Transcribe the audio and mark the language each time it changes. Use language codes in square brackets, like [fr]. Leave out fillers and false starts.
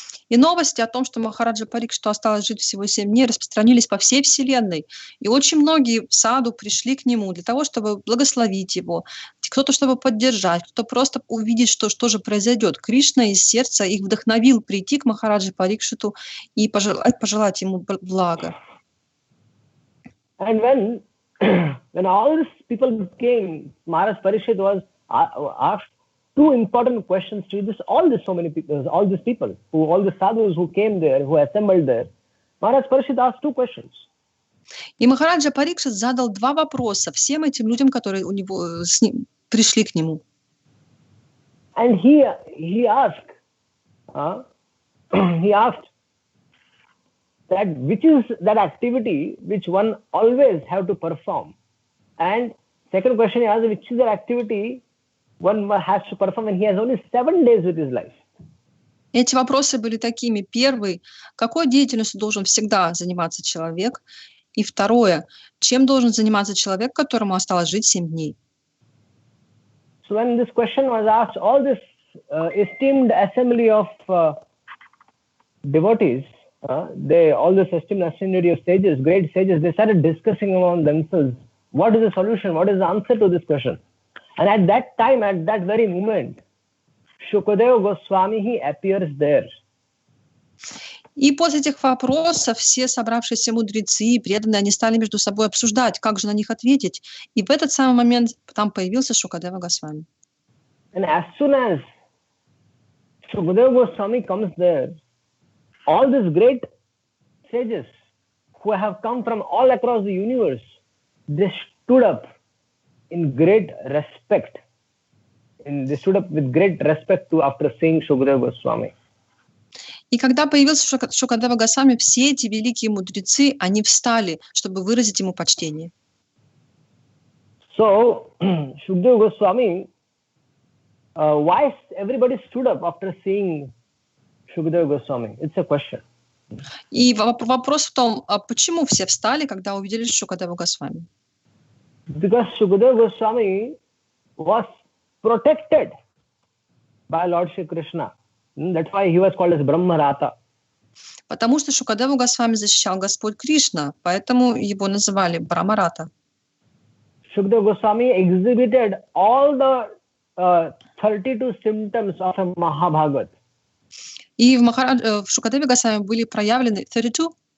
[ru] И новости о том, что Махараджа Парикшиту осталось жить всего 7 дней, распространились по всей вселенной. И очень многие саду пришли к нему для того, чтобы благословить его, кто-то, чтобы поддержать, кто-то просто увидеть, что же произойдет. Кришна из сердца их вдохновил прийти к Махараджа Парикшиту и пожелать ему блага. [en] And when all these people came, Maharaj Parikshit was asked 2 important questions to all the sadhus who came there, who assembled there. Maharaj Parikshit asked 2 questions. [ru] И Махараджа Парикшит задал 2 вопроса всем этим людям, которые пришли к нему. [en] And he asked that which is that activity which one always have to perform, and second question he asked, which is that activity one has to perform when he has only 7 days with his life. [ru] Эти вопросы были такими. Первый, какой деятельностью должен всегда заниматься человек? И второе, чем должен заниматься человек, которому осталось жить 7 дней? [en] So when this question was asked, all this esteemed assembly of devotees, all this esteemed assembly of sages, great sages, they started discussing among themselves, what is the solution, what is the answer to this question? And at that time, at that very moment, Shukadeva Goswami, he appears there. [ru] И после этих вопросов все собравшиеся мудрецы и преданные, они стали между собой обсуждать, как же на них ответить. И в этот самый момент там появился Шукадева Госвами. [en] And as soon as Shukadeva Goswami comes there, all these great sages who have come from all across the universe, they stood up in great respect. And they stood up with great respect to after seeing Shukadeva Goswami. [ru] И когда появился Шукадева Госвами, все эти великие мудрецы, они встали, чтобы выразить ему почтение. [en] So, Shukadeva Goswami, why everybody stood up after seeing Shukadeva Goswami? It's a question. [ru] И вопрос в том, почему все встали, когда увидели Шукадеву Госвами? [en] Because Shukadeva Goswami was protected by Lord Shri Krishna. That's why he was called as Brahmarata. [ru] Потому что Шукадеву Госвами защищал Господь Кришна, поэтому его называли Брахмарата. [en] Shukadeva Goswami exhibited all the 32 symptoms of a Mahabhagat. [ru] И в Шукадеве Госвами были проявлены 32?